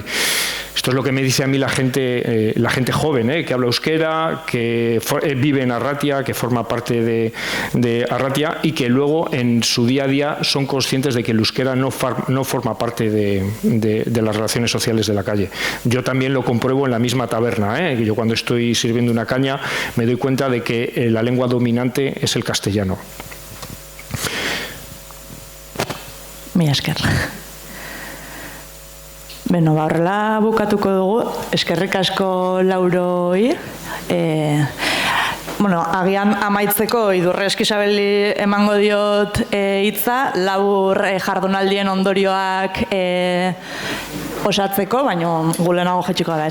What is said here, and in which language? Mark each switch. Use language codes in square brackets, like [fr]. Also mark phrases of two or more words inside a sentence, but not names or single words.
[es] Esto es lo que me dice a mí la gente joven, que habla euskera, que vive en Arratia, que forma parte de Arratia y que luego en su día a día son conscientes de que el euskera no forma parte de las relaciones sociales de la calle. Yo también lo compruebo en la misma taberna, Yo cuando estoy sirviendo una caña me doy cuenta de que la lengua dominante es el castellano. [eu] Mila esker. Beno, horrela bukatuko dugu, eskerrik asko Lauroi. Agian amaitzeko Idurre Eskizabeli emango diot hitza, labur jardunaldien ondorioak osatzeko, baina gulenago jetxiko da.